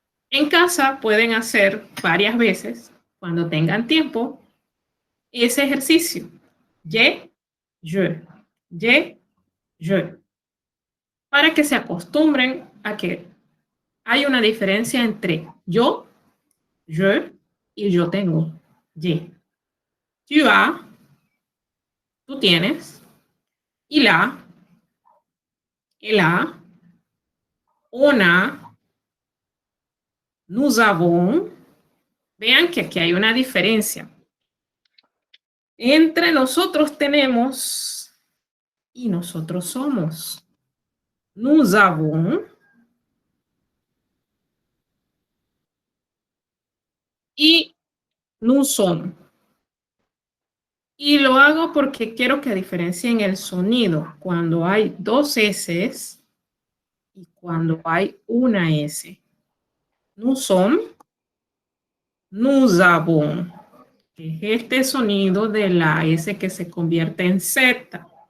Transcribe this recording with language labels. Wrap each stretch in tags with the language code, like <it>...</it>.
<es>En casa pueden hacer varias veces, cuando tengan tiempo, ese ejercicio.</es> <fr>Je, je, je.</fr> <es>Para que se acostumbren a que hay una diferencia entre yo, je y yo tengo, je.</es> <fr>Tu as,</fr> <es>tú tienes,</es> <fr>il a, elle a, on a, nous avons.</fr> <es>Vean que aquí hay una diferencia. Entre nosotros tenemos y nosotros somos.</es> <fr>Nous avons y nous sommes.</fr> <es>Y lo hago porque quiero que diferencien el sonido cuando hay dos S y cuando hay una S.</es> <fr>Nous sommes, nous avons.</fr> <es>Es este sonido de la S que se convierte en Z.</es>